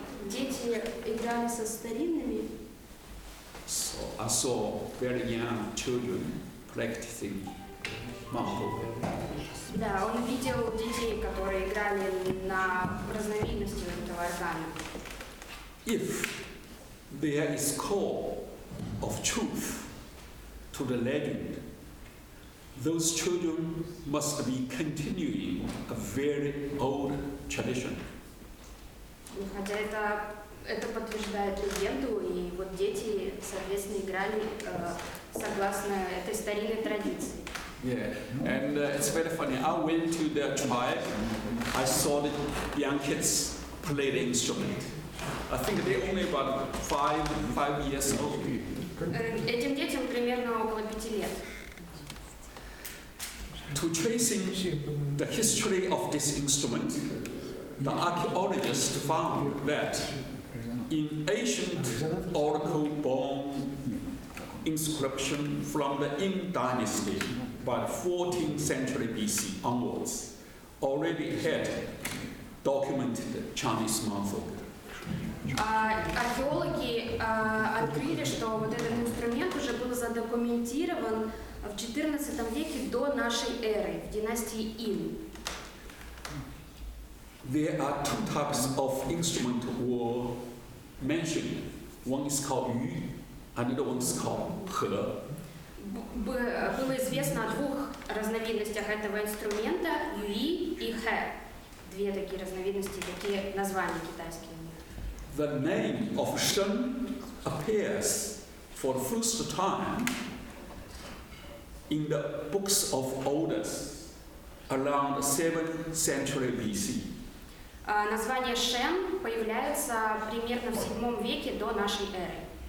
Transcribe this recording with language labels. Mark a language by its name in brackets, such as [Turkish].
[Russian] Дети играли со старинными. [English] So I saw very young children practicing mouth organ. [Russian] Да, он видел детей, которые играли на разновидности этого органа. [English] If there is call of truth to the legend, those children must be continuing a very old tradition. [Russian] Хотя это подтверждает легенду, и вот дети, соответственно, играли согласно этой старинной традиции. [English] Yeah, and it's very funny. I went to the tribe. I saw the young kids play the instrument. I think they're only about five years old. [Russian] Этим детям примерно около 5 лет. [English] To tracing the history of this instrument, the archaeologists found that in ancient oracle bone inscription from the Yin dynasty by the 14th century BC onwards, already had documented Chinese mouth organ. [Russian] Археологи открыли, что вот этот инструмент уже был задокументирован в XIV веке до нашей эры, в династии Ин. [English] There are two types of instrument were mentioned. One is called yu, another one is called he. [Russian] Было известно о двух разновидностях этого инструмента, юи и хэ. Две такие разновидности, такие названия китайские. [English] The name of Shen appears for the first time in the books of Odes around the 7th century BC. [Russian] Название Шен появляется примерно в 7 веке до нашей эры.